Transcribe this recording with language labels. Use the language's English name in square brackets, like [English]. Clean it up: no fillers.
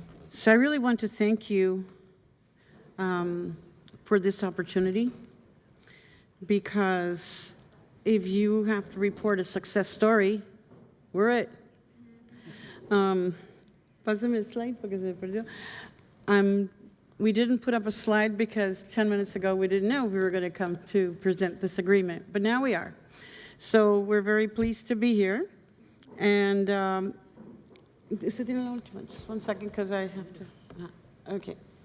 [English] So I really want to thank you for this opportunity, because if you have to report a success story, we're it. [Spanish] Pásame el slide porque se perdió. [English] We didn't put up a slide because 10 minutes ago we didn't know we were going to come to present this agreement, but now we are. So we're very pleased to be here. And just one second because I have to, okay.